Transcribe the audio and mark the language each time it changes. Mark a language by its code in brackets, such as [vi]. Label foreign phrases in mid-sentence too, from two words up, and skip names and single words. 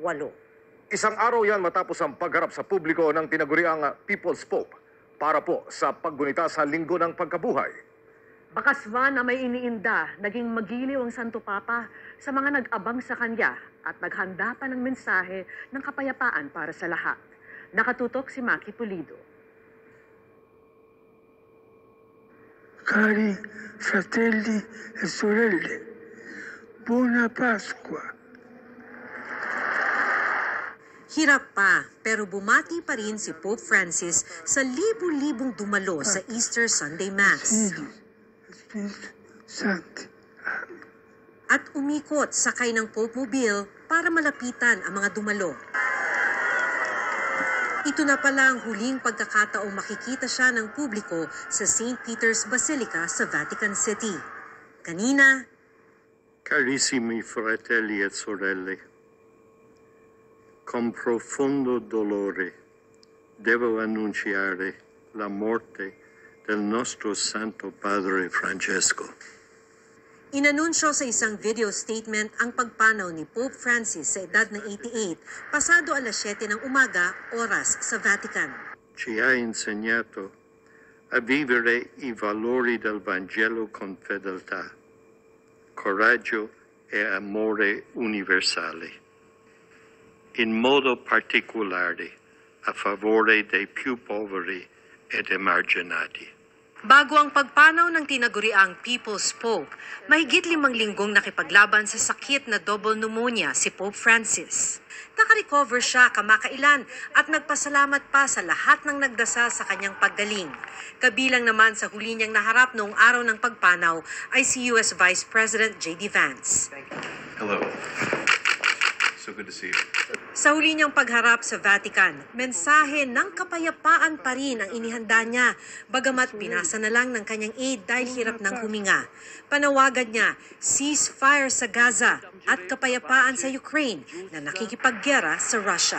[tl] Isang araw yan matapos ang pagharap sa publiko ng tinaguriang People's Pope para po sa paggunita sa Linggo ng Pagkabuhay. Bakaswan na may iniinda, naging magiliw ang Santo Papa sa mga nag-abang sa kanya at naghanda pa ng mensahe ng kapayapaan para sa lahat. Nakatutok si Maki Pulido. [it] Cari fratelli e sorelle, buona Pasqua. [tl] Hirap pa, pero bumati pa rin si Pope Francis sa libu-libong dumalo sa [en] Easter Sunday Mass. [tl] At umikot sakay ng Pope Mobile para malapitan ang mga dumalo. Ito na pala ang huling pagkakataong makikita siya ng publiko sa St. Peter's Basilica sa Vatican City. Kanina, [it] Carissimi fratelli e sorelle, con profondo dolore devo annunciare la morte del nostro Santo Padre Francesco. [tl] inanunsyo sa isang video statement ang pagpanaw ni Pope Francis sa edad na 88, pasado alas 7 ng umaga, oras sa Vatican. [it] Ci ha insegnato a vivere i valori del Vangelo con fedeltà, coraggio e amore universale, in modo particolare a favore dei più poveri ed emarginati. [tl] Bago ang pagpanaw ng tinaguriang People's Pope, mahigit 5 linggong nakipaglaban sa sakit na [en] double pneumonia [tl] si Pope Francis. Nakarecover siya kamakailan at nagpasalamat pa sa lahat ng nagdasal sa kanyang paggaling. Kabilang naman sa huli niyang naharap noong araw ng pagpanaw ay si [en] US Vice President [tl] J.D. Vance. [en] Hello. So good to see you. [tl] Sa huli niyang pagharap sa Vatican, mensahe ng kapayapaan pa rin ang inihanda niya, bagamat pinasa na lang ng kanyang aide dahil hirap ng huminga. Panawagan niya, ceasefire sa Gaza at kapayapaan sa Ukraine na nakikipaggera sa Russia.